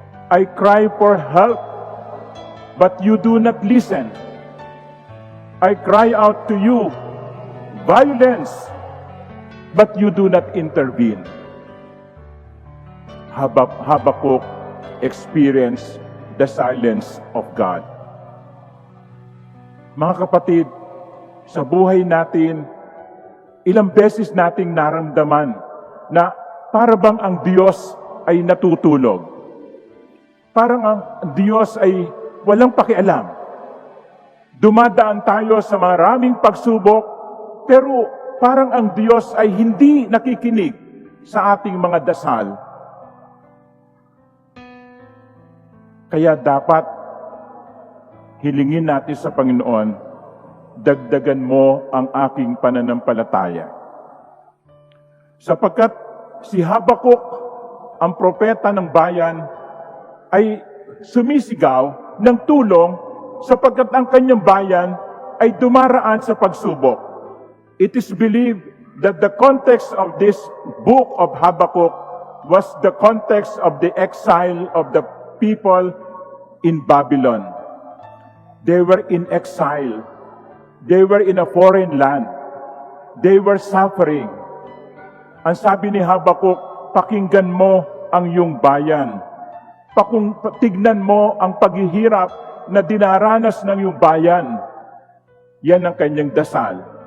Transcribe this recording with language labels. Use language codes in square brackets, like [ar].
[en] I cry for help, but you do not listen. I cry out to you, violence, but you do not intervene." Habakkuk experienced the silence of God. [tl] Mga kapatid, sa buhay natin, ilang beses nating naramdaman na para bang ang Diyos ay natutulog. Parang ang Diyos ay walang pakialam. Dumadaan tayo sa maraming pagsubok, pero parang ang Diyos ay hindi nakikinig sa ating mga dasal. Kaya dapat hilingin natin sa Panginoon, dagdagan mo ang aking pananampalataya. Sapagkat si Habakkuk, ang propeta ng bayan, ay sumisigaw ng tulong sapagkat ang kanyang bayan ay dumaraan sa pagsubok. [en] It is believed that the context of this book of Habakkuk was the context of the exile of the people in Babylon. They were in exile. They were in a foreign land. They were suffering. [tl] Ang sabi ni Habakkuk, pakinggan mo ang iyong bayan. Tignan mo ang paghihirap na dinaranas ng iyong bayan. Yan ang kanyang dasal.